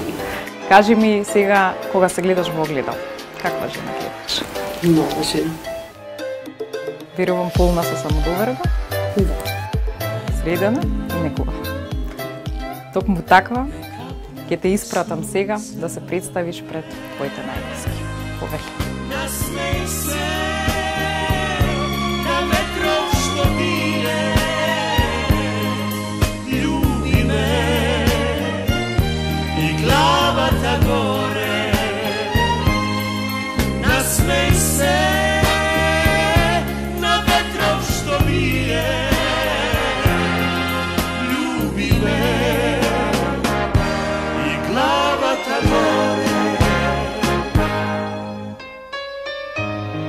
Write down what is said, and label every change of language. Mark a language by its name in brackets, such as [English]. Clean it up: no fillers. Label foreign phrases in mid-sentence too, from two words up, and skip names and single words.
[Macedonian] Кажи ми сега, кога се гледаш во огледало, каква жена гледаш? Нова жена. Верувам полна со самодоверба, Да. средена и некува. Токму таква, ќе те испратам сега да се представиш пред твоите најблиски. Повели. Насмеј се на ветров што бие, љуби ме и глава та горе. Насмеј се на ветров што бие, љуби ме и глава та горе.